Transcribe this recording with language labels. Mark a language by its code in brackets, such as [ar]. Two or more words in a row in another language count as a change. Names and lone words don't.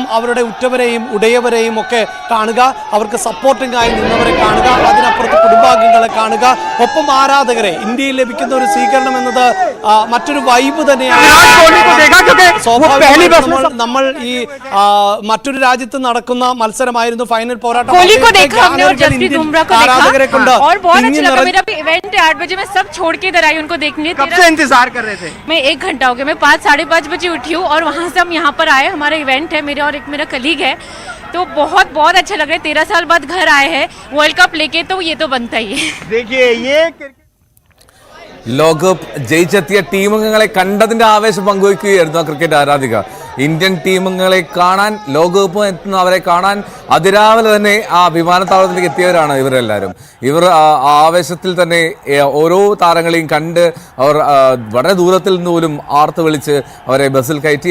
[ml] അവരുടെ ഉറ്റവരെയും ഉടയവരെയും ഒക്കെ കാണുക, അവർക്ക് സപ്പോർട്ടിംഗ് ആയി നിന്നവരെ കാണുക, അതിനപ്പുറത്ത് കുടുംബാംഗങ്ങളെ കാണുക, ഒപ്പം ആരാധകരെ. ഇന്ത്യയിൽ ലഭിക്കുന്ന ഒരു സ്വീകരണം എന്നത് മറ്റൊരു വൈബ് തന്നെയാണ്. നമ്മൾ ഈ മറ്റൊരു രാജ്യത്ത് നടക്കുന്ന മത്സരമായിരുന്നു, ഫൈനൽ പോരാട്ടം. ആരാധകരെ കൊണ്ട് [hi] सब छोड़ के इधर आई उनको देखने। कब से इंतजार कर रहे थे? मैं 1 घंटा हो गया। मैं 5 साढ़े 5 बजे उठी हूँ और वहाँ से हम यहाँ पर आए। हमारा इवेंट है, मेरे और एक मेरा कलीग है, तो बहुत अच्छा लग रहा है। 13 साल बाद घर आए हैं वर्ल्ड कप लेके, तो ये तो बनता ही है. देखिए ये [ml] ലോകകപ്പ് ജയിച്ചെത്തിയ ടീമംഗങ്ങളെ കണ്ടതിന്റെ ആവേശം പങ്കുവയ്ക്കുകയായിരുന്നു ക്രിക്കറ്റ് ആരാധിക. ഇന്ത്യൻ ടീമംഗങ്ങളെ കാണാൻ, ലോകകപ്പ് എത്തുന്ന അവരെ കാണാൻ അതിരാവിലെ തന്നെ ആ വിമാനത്താവളത്തിലേക്ക് എത്തിയവരാണ് ഇവരെല്ലാവരും. ഇവർ ആവേശത്തിൽ തന്നെ ഓരോ താരങ്ങളെയും കണ്ട് അവർ വളരെ ദൂരത്തിൽ നിന്ന് പോലും ആർത്ത് വിളിച്ച് അവരെ ബസ്സിൽ കയറ്റി.